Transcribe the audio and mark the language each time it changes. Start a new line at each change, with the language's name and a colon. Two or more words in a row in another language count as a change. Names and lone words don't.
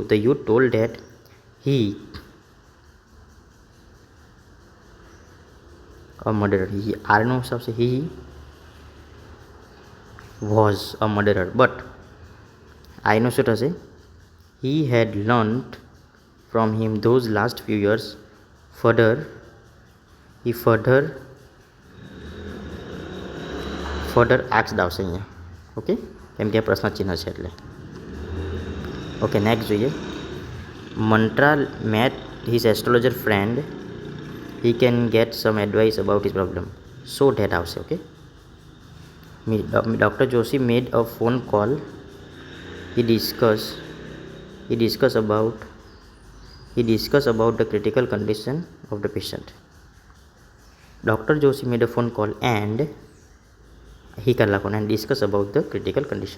English: The youth told that he a murderer.
Gujarati: આરનું શું આવશે?
English: He was a murderer. બટ
Gujarati: આઈનું શું થશે?
English: He had learnt from him those last few years. Further, he further asked
Gujarati: આવશે અહીંયા. ઓકે, કેમ કે પ્રશ્ન ચિહ્ન છે એટલે. ઓકે, નેક્સ્ટ જોઈએ.
English: Mantra met his astrologer friend. He can get some advice about his problem. So that આવશે. ઓકે, Dr. Joshi made a phone call. He discussed about the critical condition of the patient. Dr. Joshi made a phone call and discussed about the critical condition.